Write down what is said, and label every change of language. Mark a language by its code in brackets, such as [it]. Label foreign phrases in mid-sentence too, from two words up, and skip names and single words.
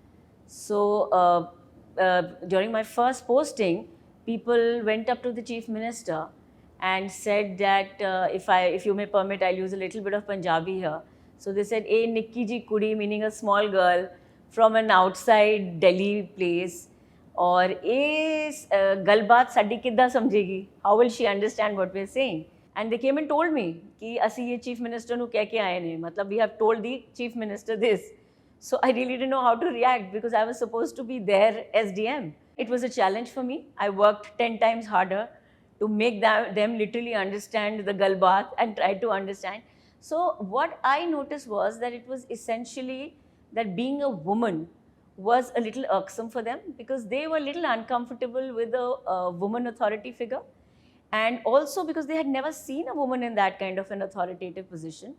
[en] So, during my first posting, people went up to the Chief Minister and said that if you may permit, I'll use a little bit of Punjabi here. So they said, [pa] "ਏ ਨਿੱਕੀ ਜੀ ਕੁੜੀ," [en] meaning a small girl from an outside Delhi place, or [pa] "ਏ ਗੱਲਬਾਤ ਸਾਡੀ ਕਿੱਦਾਂ ਸਮਝੇਗੀ?" [en] How will she understand what we're saying? And they came and told me [pa] ਕਿ ਅਸੀਂ ਇਹ Chief Minister ਨੂੰ ਕਹਿ ਕੇ ਆਏ ਨੇ, ਮਤਲਬ [en] we have told the Chief Minister this. So I really didn't know how to react because I was supposed to be their SDM. It was a challenge for me. I worked 10 times harder to make them literally understand the galbaat and try to understand. So what I noticed was that it was essentially that being a woman was a little irksome for them because they were a little uncomfortable with a woman authority figure, and also because they had never seen a woman in that kind of an authoritative position.